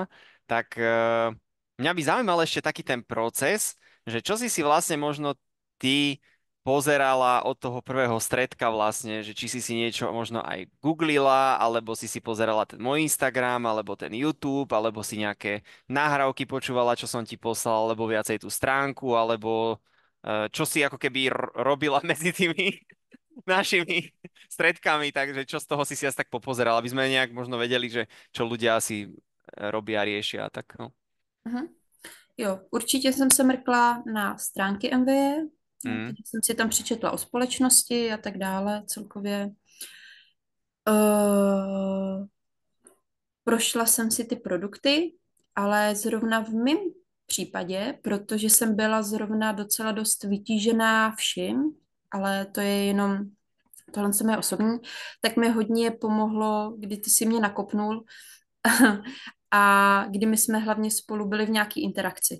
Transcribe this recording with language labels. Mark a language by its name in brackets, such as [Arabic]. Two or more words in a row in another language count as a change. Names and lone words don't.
[Slovak] Tak mňa by zaujímal ešte taký ten proces, že čo si vlastne možno ty pozerala od toho prvého stredka vlastne, že či si niečo možno aj googlila, alebo si pozerala ten môj Instagram, alebo ten YouTube, alebo si nejaké nahrávky počúvala, čo som ti poslal, alebo viacej tú stránku, alebo čo si ako keby robila medzi tými. našimi stredkami, takže čo z toho si asi tak popozeral, aby sme nejak možno vedeli, že čo ľudia asi robia, riešia, tak no. Mhm. [Czech] Jo, určitě jsem se mrkla na stránky MVE, no, Mm, takže jsem si tam přečetla o společnosti a tak dále celkově. Uh, prošla jsem si ty produkty, ale zrovna v mém případě, protože jsem byla zrovna docela dost vytížená vším, ale to je jenom tohle se mé osobní, tak mi hodně pomohlo, kdy ty si mě nakopnul a kdy my jsme hlavně spolu byli v nějaké interakci.